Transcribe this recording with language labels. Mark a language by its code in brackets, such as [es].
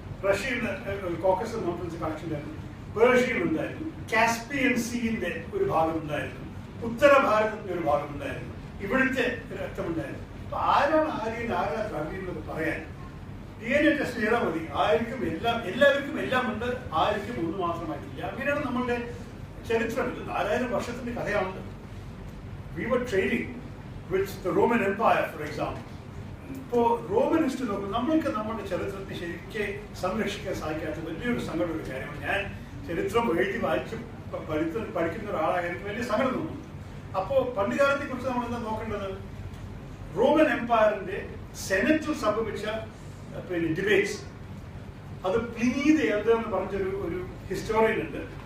[ml] റഷ്യയിൽ നിന്ന് Caucasus mountains connection ഉണ്ടായിരുന്നു, പേർഷ്യയിൽ ഉണ്ടായിരുന്നു, കാസ്പിയൻ സീന്റെ ഒരു ഭാഗം ഉണ്ടായിരുന്നു, ഉത്തര ഭാരതത്തിന്റെ ഒരു ഭാഗം ഉണ്ടായിരുന്നു, ഇവിടുത്തെ രക്തമുണ്ടായിരുന്നു. അപ്പൊ ആരാണ് ദ്രാവിഡൻ എന്നൊക്കെ പറയാൻ? DNA ടെസ്റ്റ് ചെയ്താൽ മതി. എല്ലാവർക്കും എല്ലാം ഉണ്ട്, ആർക്കും ഒന്ന് മാത്രമായിട്ടില്ല. അങ്ങനെയാണ് നമ്മളുടെ ചരിത്രം. 4000 വർഷത്തിന്റെ കഥയാണ്. [en] We were trading with the Roman Empire, for example. [ml] ഇപ്പോൾ റോമൻ ഹിസ്റ്ററി നോക്കുമ്പോൾ നമ്മൾക്ക് നമ്മുടെ ചരിത്രത്തെ ശരിക്കും സംരക്ഷിക്കാൻ സാധിക്കാത്ത വലിയൊരു സങ്കടമുള്ള കാര്യമാണ്. ഞാൻ ചരിത്രം എഴുതി വായിച്ച് പഠിക്കുന്ന ഒരാളായ എനിക്ക് വലിയ സങ്കടം തോന്നുന്നു. അപ്പോൾ പണ്ട് കാലത്തെ കുറിച്ച് നമ്മൾ എന്താ നോക്കേണ്ടത്? റോമൻ എംപയറിന്റെ സെനറ്റിൽ സംഭവിച്ച പിന്നെ ഡിബേറ്റ്സ്, അത് പ്ലിനി ദി എൽഡർ എന്ന് പറഞ്ഞൊരു ഹിസ്റ്റോറിയൻ ഉണ്ട്.